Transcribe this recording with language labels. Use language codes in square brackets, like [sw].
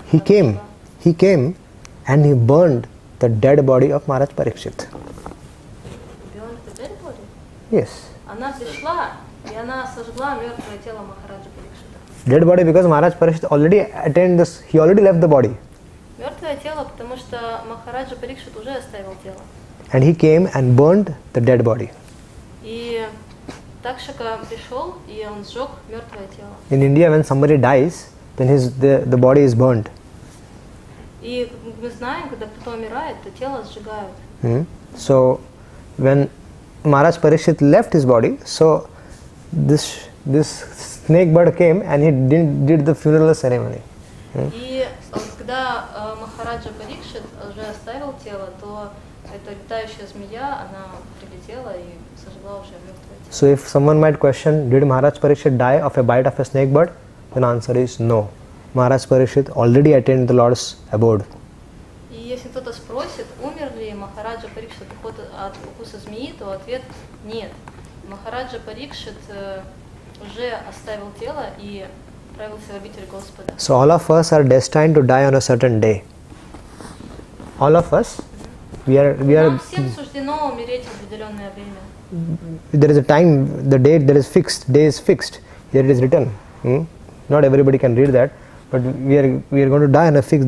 [en] He came and he burned the dead body of Maharaj Parikshit. Burned the dead body? Yes. [ru] Она пришла, и она сожгла мертвое тело Махараджа Парикшита. [en] Dead body because Maharaj Parikshit already attained this, he already left the body. [ru] Мертвое тело, потому что Махараджа Парикшит уже оставил тело. [en] And he came and burned the dead body. [ru] И Такшака пришел, и он сжег мертвое тело. [en] In India, when somebody dies, then the body is burned. [ru] И мы знаем, когда кто-то умирает, то тело сжигают. [en] So when Maharaj Parikshit left his body, so this snake bird came and he did the funeral ceremony. [ru] И когда Махараджа Парикшит уже оставил тело, то эта летающая змея, она прилетела и сожгла уже мертвое тело. [en] So if someone might question, did Maharaj Parikshit die of a bite of a snake bird? Then answer is no. Maharaj Parikshit already attained the Lord's abode. [ru] И если кто-то спросит, умер ли Махараджа Парикшит от укуса змеи, то ответ нет. Махараджа Парикшит уже оставил тело и отправился в обитель Господа. [en] So all of us are destined to die on a certain day. All of us, we are. [ru] Нам всем суждено умереть в определенное время. [en] There is a time, the date that is fixed, day is fixed. Here it is written. Not everybody can read that, but we are going to die on a fixed.